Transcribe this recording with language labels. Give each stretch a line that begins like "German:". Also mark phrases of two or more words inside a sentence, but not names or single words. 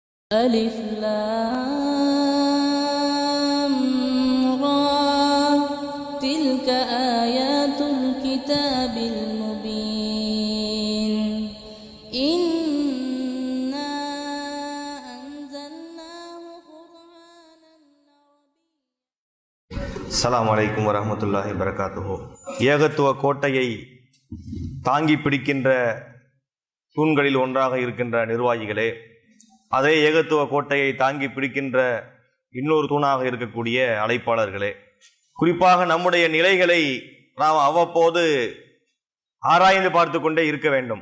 Arabic: ألف لام را تلك آيات الكتاب المبين إنا أنزلناه قرآنا السلام عليكم ورحمة الله وبركاته.
Tamil: ஏகத்துவ கோட்டையை தாங்கி பிடிக்கின்ற தூண்களில் ஒன்றாக இருக்கின்ற நிர்வாகிகளே, அதே ஏகத்துவ கோட்டையை தாங்கி பிடிக்கின்ற இன்னொரு தூணாக இருக்கக்கூடிய அழைப்பாளர்களே, குறிப்பாக நம்முடைய நிலைகளை நாம் அவ்வப்போது ஆராய்ந்து பார்த்து கொண்டே இருக்க வேண்டும்.